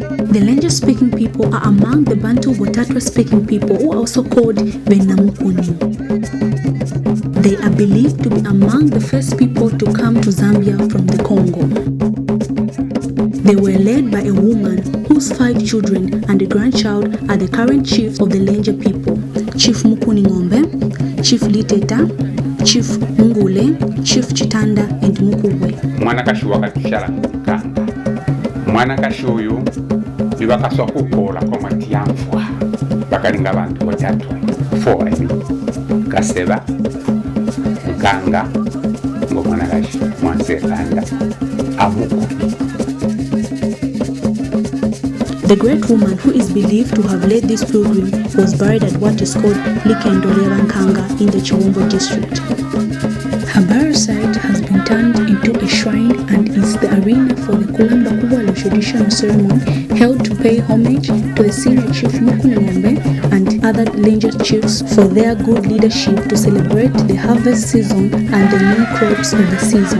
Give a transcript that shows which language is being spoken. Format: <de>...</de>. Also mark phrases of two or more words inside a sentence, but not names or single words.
<en>The Lenja-speaking people are among the Bantu Botatwa-speaking people who are also called Benamukuni. They are believed to be among the first people to come to Zambia from the Congo. They were led by a woman whose 5 children and a grandchild are the current chiefs of the Lenja people: Chief Mukuni Ngombe, Chief Liteta, Chief Mungule, Chief Chitanda, and Mukubwe.</en> <leh>Mwana kashi wakatushala mkanga. Mwana kashi uyu ibakaswa kukola kwa matiamfwa. Bakalinga bantu Botatwa 4 Kaseba, Mkanga, ngo mwana kashi, Mwansekanda, Amuku.</leh> <en>The great woman who is believed to have led this pilgrim was buried at what is called Likendolera Nkanga in the Chiwombo district. Her burial site has been turned into a shrine and is the arena for the Kulamba Kubwalo traditional ceremony held to pay homage to the senior chief Mukuni Ngombe and other Lenja chiefs for their good leadership to celebrate the harvest season and the new crops of the season.</en>